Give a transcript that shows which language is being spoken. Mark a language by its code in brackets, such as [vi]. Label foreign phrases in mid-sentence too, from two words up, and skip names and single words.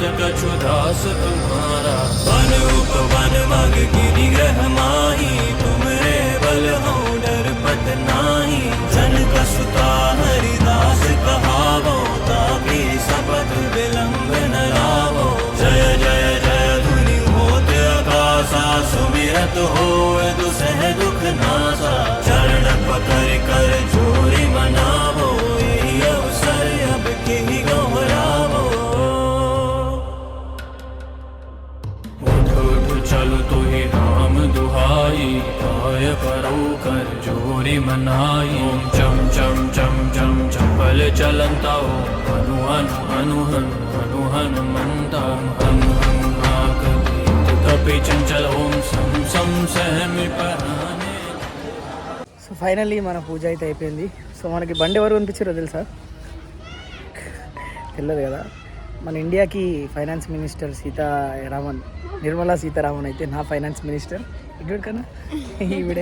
[hi] कछु दास तुम्हारा वन उपवन मग गिरि ग्रह माही तुम रे बल हो डर पत नाही जन कसुता हरिदास कहावो ताकि शपथ विलंब न लावो जय जय जय धुनि होत आकाशा सुमिरत होए दुसह दुख नासा चरण पकड़ कर जोरी मनावो यही अवसर अब के गौरावो उठ उठ चलो तो ही राम दुहाई आय परो कर जोरी मनाई ओम चम चम चम चम चपल चलंता ओम हनु हनु हनु हनु हनु हनुमंता हनु हनु आक कपि चंचल ओम सम सम सहमि पराने. [te] సో ఫైనల్లీ మన పూజ అయితే అయిపోయింది. సో మనకి బండి ఎవరు కనిపించారో తెలుసా? తెలియదు కదా. మన ఇండియాకి [en] finance minister [te] నిర్మలా సీతారామన్ అయితే నా [en] finance minister [te] ఇక్కడ కన్నా ఈవిడే.